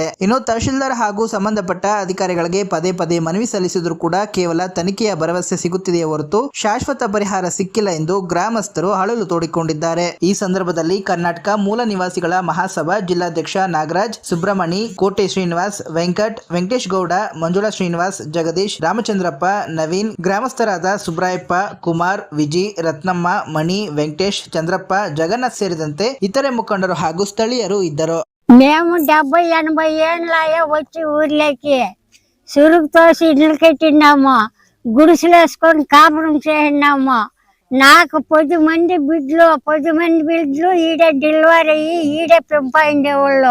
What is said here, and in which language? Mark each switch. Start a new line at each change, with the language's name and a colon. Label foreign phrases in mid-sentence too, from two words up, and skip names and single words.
Kannada: ಇನ್ನು ತಹಶೀಲ್ದಾರ್ ಹಾಗೂ ಸಂಬಂಧಪಟ್ಟ ಅಧಿಕಾರಿಗಳಿಗೆ ಪದೇ ಪದೇ ಮನವಿ ಸಲ್ಲಿಸಿದರೂ ಕೂಡ ಕೇವಲ ತನಿಖೆಯ ಭರವಸೆ ಸಿಗುತ್ತಿದೆಯೇ ಹೊರತು ಶಾಶ್ವತ ಪರಿಹಾರ ಸಿಕ್ಕಿಲ್ಲ ಎಂದು ಗ್ರಾಮಸ್ಥರು ಅಳಲು ತೋಡಿಕೊಂಡಿದ್ದಾರೆ. ಈ ಸಂದರ್ಭದಲ್ಲಿ ಕರ್ನಾಟಕ ಮೂಲ ನಿವಾಸಿಗಳ ಮಹಾಸಭಾ ಜಿಲ್ಲಾಧ್ಯಕ್ಷ ನಾಗರಾಜ್, ಸುಬ್ರಹ್ಮಣಿ, ಕೋಟೆ ಶ್ರೀನಿವಾಸ್, ವೆಂಕಟೇಶ್ ಗೌಡ, ಮಂಜುಳಾ ಶ್ರೀನಿವಾಸ್, ಜಗದೀಶ್, ರಾಮಚಂದ್ರಪ್ಪ, ನವೀನ್, ಗ್ರಾಮಸ್ಥರಾದ ಸುಬ್ರಾಯಪ್ಪ, ಕುಮಾರ್, ವಿಜಿ, ರತ್ನಮ್ಮ, ಮಣಿ, ವೆಂಕಟೇಶ್, ಚಂದ್ರಪ್ಪ, ಜಗನ್ನಾಥ್ ಸೇರಿದಂತೆ ಇತರ ಮುಖಂಡರು ಹಾಗೂ ಸ್ಥಳೀಯರು ಇದ್ದರು.
Telugu: మేము 70-80 ఏళ్ళ వచ్చి ఊర్లోకి సురుకు తోసి ఇళ్ళు కట్టినాము, గుడిసెలు వేసుకొని కాపురం చేసినాము. నాకు 10 మంది బిడ్డలు ఈడే డెలివరీ అయ్యి ఈడే పెంపాయిండేవాళ్ళు.